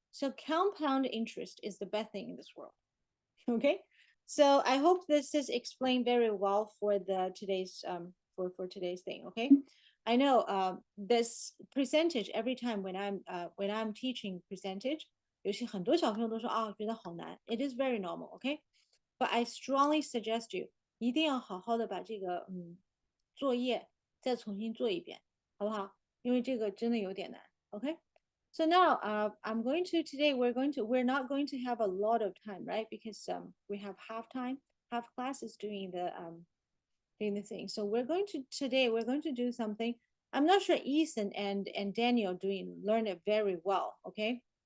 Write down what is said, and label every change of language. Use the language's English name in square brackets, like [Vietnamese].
[English] So compound interest is the best thing in this world. Okay, so I hope this is explained very well for the today's for today's thing. Okay, I know this percentage every time when I'm teaching percentage, [Chinese] 有些很多小朋友都说觉得好难。 [English] It is very normal. Okay, but I strongly suggest you [Chinese] 一定要好好的把这个作业再重新做一遍，好不好？因为这个真的有点难。Okay. [English] So now I'm going to today we're not going to have a lot of time, right? Because we have half class is doing the thing. So we're going to do something. I'm not sure Ethan and Daniel learn it very well, okay?